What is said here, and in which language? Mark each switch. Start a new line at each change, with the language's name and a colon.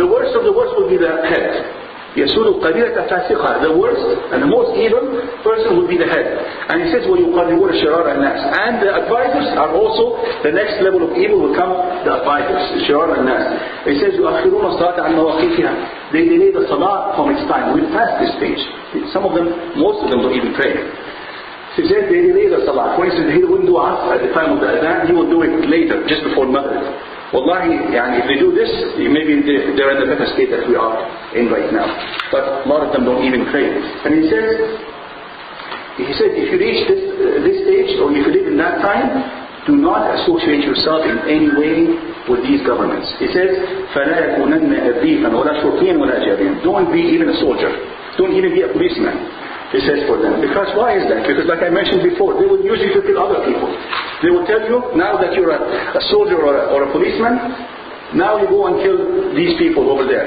English: The worst of the worst will be the head.
Arabic: يَسُودُ قَبِيلَةَ فَاسِقَهَا.
English: The worst and the most evil person will be the head. And he says,
Arabic: وَيُقَرِّبُونَ شِرَارَ النَّاسِ.
English: And the advisors are also, the next level of evil will come the advisors,
Arabic: شِرَارَ النَّاسِ.
English: He says,
Arabic: يُؤَخِّرُونَ الصَّلَاةَ عَنْ مَوَاقِيتِهَا.
English: They delay the salah from its time. We've passed this stage. Some of them, most of them don't even pray. He said they delay the salah. For instance, he wouldn't do asr at the time of the adhan, he will do it later, just before Maghrib. Wallahi, if they do this, maybe they're in the better state that we are in right now. But a lot of them don't even pray. And he said, if you reach this stage, or if you live in that time, do not associate yourself in any way with these governments. He says,
Arabic: فَلَا يَكُونَنَّ أَذِيفًا وَلَا شُرْطِيًا وَلَا جَارِيًا.
English: Don't be even a soldier. Don't even be a policeman. He says for them. Because why is that? Because like I mentioned before, they will use you to kill other people. They will tell you, now that you're a soldier or a policeman, now you go and kill these people over there.